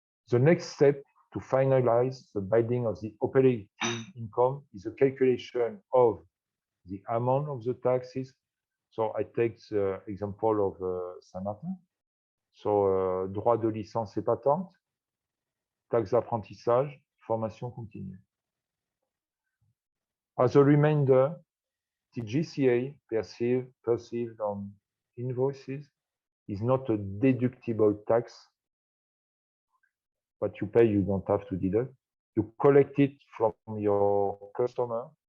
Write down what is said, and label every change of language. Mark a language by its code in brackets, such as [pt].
[en] The next step to finalize the binding of the operating income is a calculation of the amount of the taxes. So I take the example of Saint-Martin. [fr] So droit de licence et patente, taxe d'apprentissage, formation continue. [en] As a reminder, TGCA perceived on invoices is not a deductible tax. What you pay, you don't have to deduct. You collect it from your customer.